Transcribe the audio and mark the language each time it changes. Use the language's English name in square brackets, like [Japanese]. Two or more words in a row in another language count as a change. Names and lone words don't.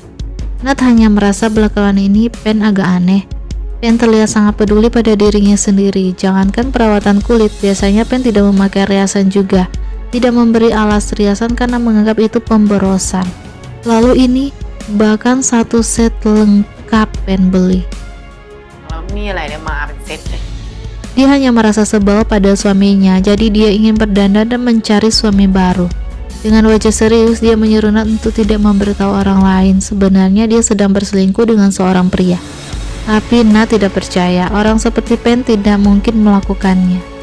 [Indonesian] Nat hanya merasa belakangan ini Pen agak aneh. Pen terlihat sangat peduli pada dirinya sendiri. Jangankan perawatan kulit, biasanya Pen tidak memakai riasan juga. Tidak memberi alas riasan karena menganggap itu pemborosan. Lalu ini bahkan satu set lengkap Pen beli. [Thai] แล้วมีอะไรเนี่ยมาเป็นเซตเลย [Indonesian] Dia hanya merasa sebel pada suaminya, jadi dia ingin berdandan dan mencari suami baru. Dengan wajah serius, dia menyuruh Nat untuk tidak memberitahu orang lain. Sebenarnya dia sedang berselingkuh dengan seorang pria. Tapi Nat tidak percaya, orang seperti Pen tidak mungkin melakukannya.